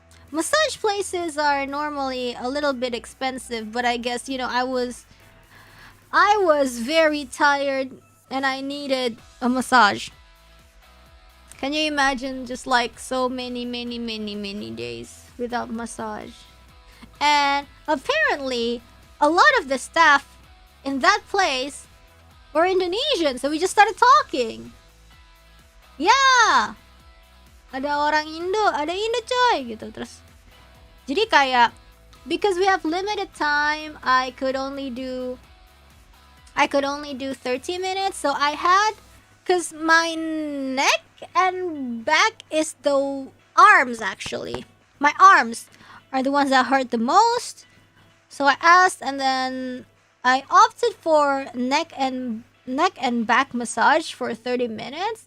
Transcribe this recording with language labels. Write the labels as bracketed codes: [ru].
[en] Massage places are normally a little bit expensive, but I guess I was very tired and I needed a massage. Can you imagine just like so many days without massage? And apparently, a lot of the staff in that place were Indonesian, so we just started talking. [id] Yeah, ada orang Indo, ada Indo coy gitu. [en] Terus, jadi kayak, because we have limited time, I could only do 30 minutes. So I had, because my neck and back is the arms actually. My arms are the ones that hurt the most. So I asked, and then I opted for neck and back massage for 30 minutes.